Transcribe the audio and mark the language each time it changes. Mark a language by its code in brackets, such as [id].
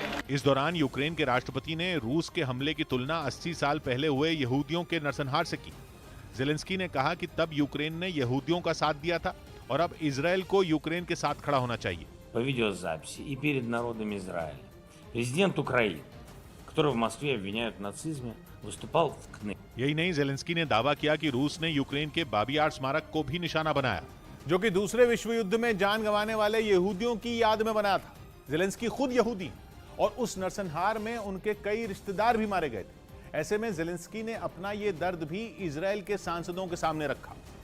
[hi] इस दौरान यूक्रेन के राष्ट्रपति ने रूस के हमले की तुलना 80 साल पहले हुए यहूदियों के नरसंहार से की। जेलेंस्की ने कहा कि तब यूक्रेन ने यहूदियों का साथ दिया था और अब इजराइल को यूक्रेन के साथ खड़ा होना चाहिए। [ru] По видеозаписи и перед народом Израиля президент Украины, которого в Москве обвиняют в нацизме, выступал в КНЕ. [hi] यही नहीं, जेलेंस्की ने दावा किया कि रूस ने यूक्रेन के बाबी यार स्मारक को भी निशाना बनाया, जो कि दूसरे विश्व युद्ध में जान गंवाने वाले यहूदियों की याद में बना था। जेलेंस्की खुद यहूदी और उस नरसंहार में उनके कई रिश्तेदार भी मारे गए थे। ऐसे में जेलेंस्की ने अपना ये दर्द भी इजराइल के सांसदों के सामने रखा।